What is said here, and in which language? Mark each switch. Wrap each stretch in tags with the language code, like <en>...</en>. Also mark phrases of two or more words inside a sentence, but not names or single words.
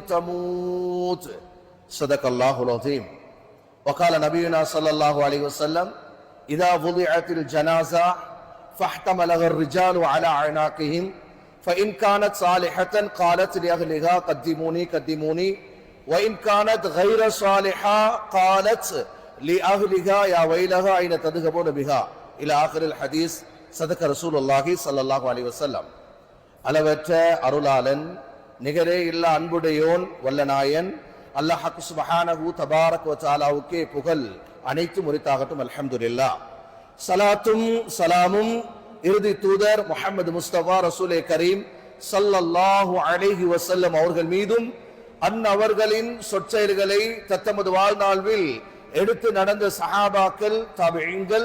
<ar>تموت صدق الله العظيم وقال نبينا صلى الله عليه وسلم إذا وضعت الجنازة فاحتملها الرجال على أعناقهم فإن كانت صالحة قالت لأهلها قدموني قدموني وإن كانت غير صالحة قالت لأهلها يا ويلها أين تذهبون بها إلى آخر الحديث صدق رسول الله صلى الله عليه وسلم</ar> <ta>அளவற்ற அருளாளன் நிகரே இல்ல அன்புடையோன் வல்லநாயன் அல்லாஹ்</ta> <ar>سبحانه تبارك</ar> <ta>வ தஆலாவுக்கே புகழ் அனைத்து முரித்தாகட்டும் அல்ஹம்துலில்லாஹ். ஸலாத்தும் ஸலாமும் இறுதி தூதர் முஹம்மது முஸ்தபா ரசூலே கரீம்</ta> <ar>صلى الله عليه وسلم</ar> <ta>அவர்கள் மீதும் அன்னவர்களின் சொற்செயல்களை தத்தமது வாழ்நாளில் எடுத்து நடந்த சஹாபாக்கள், தாபிஈன்கள்,</ta>